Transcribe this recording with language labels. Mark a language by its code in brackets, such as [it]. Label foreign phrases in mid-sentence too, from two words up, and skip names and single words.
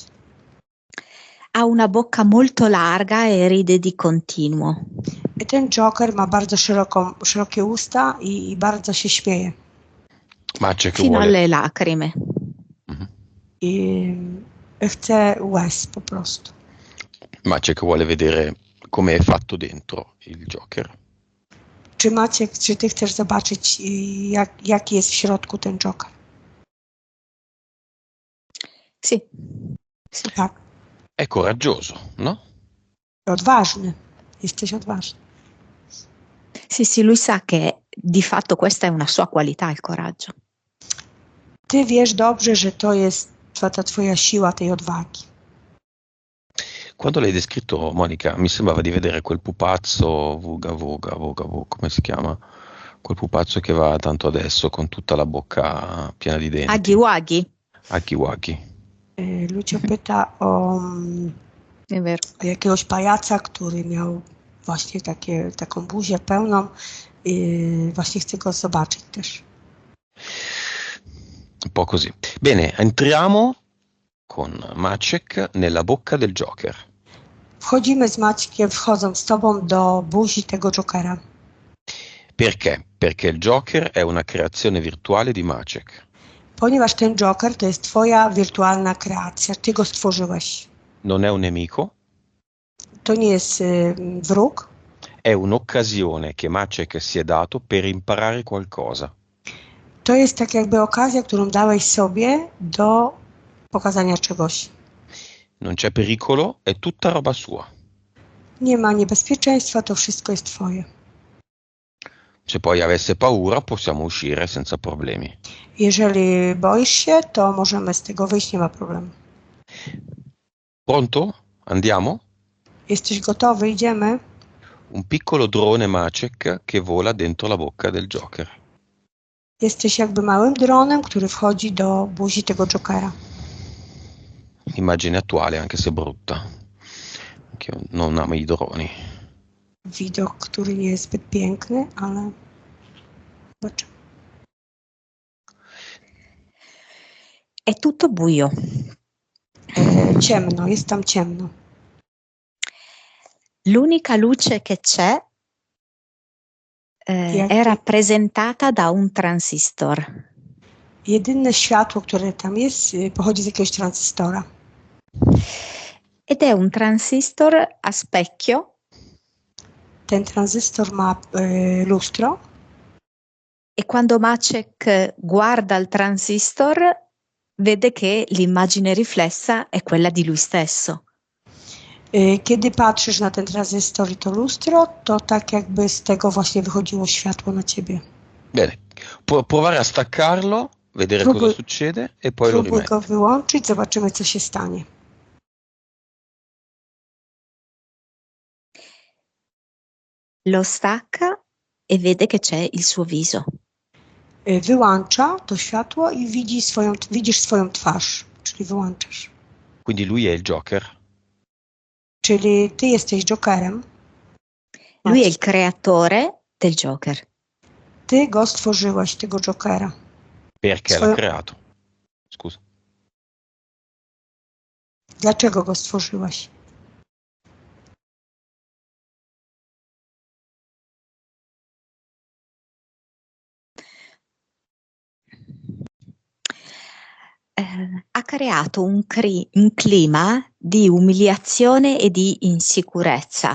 [it] Ha una bocca molto larga e ride di continuo. [pl] I ten Joker ma bardzo szerokie usta i bardzo się śmieje. [it] Maciek Fino vuole... alle lacrime. [pl] I chce łez po prostu. [it] Maciek vuole vedere come è fatto dentro il Joker. [pl] Czy Maciek, czy ty chcesz zobaczyć, jaki jest w środku ten Joker? [it] Sì. [pl] Tak. [it] È coraggioso, no? [pl] Odważny. Jesteś odważny. [it] Sì, lui sa che di fatto questa è una sua qualità, il coraggio. [pl] Ty wiesz dobrze, że to jest ta twoja siła tej odwagi. [it] Quando l'hai descritto, Monica, mi sembrava di vedere quel pupazzo Vuga, come si chiama? Quel pupazzo che va tanto adesso con tutta la bocca piena di denti. Aghi Waghi. Aghi Waghi. [pl] Lucio pyta o jakiegoś pajaca, który miał właśnie taką buzię pełną i właśnie chce go zobaczyć też. [it] Un po' così. Bene, entriamo con Maciek nella bocca del Joker. [pl] Wchodzimy z Maćkiem, wchodzą z tobą do buzi tego Jokera. [it] Perché? Perché il Joker è una creazione virtuale di Maciek. [pl] Ponieważ ten Joker to jest twoja wirtualna kreacja, ty go stworzyłeś. [it] Non è un nemico, [pl] To nie jest wróg, [it] è un'occasione che Maciek si è dato per imparare qualcosa. [pl] to jest tak jakby okazja, którą dałeś sobie do pokazania czegoś. [it] Non c'è pericolo, è tutta roba sua. [pl] Nie ma niebezpieczeństwa, to wszystko jest twoje. [it] Se poi avesse paura, possiamo uscire senza problemi. [pl] Jeżeli boisz się, to możemy z tego wyjść, nie ma problemu. [it] Pronto? Andiamo? [pl] Jesteś gotowy? Idziemy? [it] Un piccolo drone Maciek che vola dentro la bocca del Joker. [pl] Jesteś jakby małym dronem, który wchodzi do buzi tego Jokera. [it] Immagine attuale, anche se brutta. Che io non amo i droni. [pl] Widok, który nie jest zbyt piękny, ale zobaczymy. [it] È tutto buio. [pl] Ciemno, jest tam ciemno. [it] L'unica luce che c'è è rappresentata da un transistor. [pl] Jedyne światło, które tam jest, pochodzi z jakiegoś tranzystora. [it] Ed è un transistor a specchio. [pl] Ten tranzystor ma lustro [it] E quando Maciek guarda il transistor, vede che l'immagine riflessa è quella di lui stesso. [pl] Kiedy patrzysz na ten tranzystor i to lustro, to tak jakby z tego właśnie wychodziło światło na ciebie. [it] Bene, può provare a staccarlo, vedere cosa succede e poi lo [pl] Próbuj [it] rimetti. [pl] go wyłączyć, zobaczymy co się stanie. [it] Lo stacca e vede che c'è il suo viso. [pl] Wyłącza to światło i widzisz swoją twarz, czyli wyłączasz. [it] Quindi lui è il Joker. [pl] Czyli ty jesteś Jokerem. [it] Lui è il creatore del Joker. [pl] Ty go stworzyłeś, tego Jokera. [it] Perché l'ha creato? Scusa. [pl] Dlaczego go stworzyłeś? [it] Ha creato un clima di umiliazione e di insicurezza.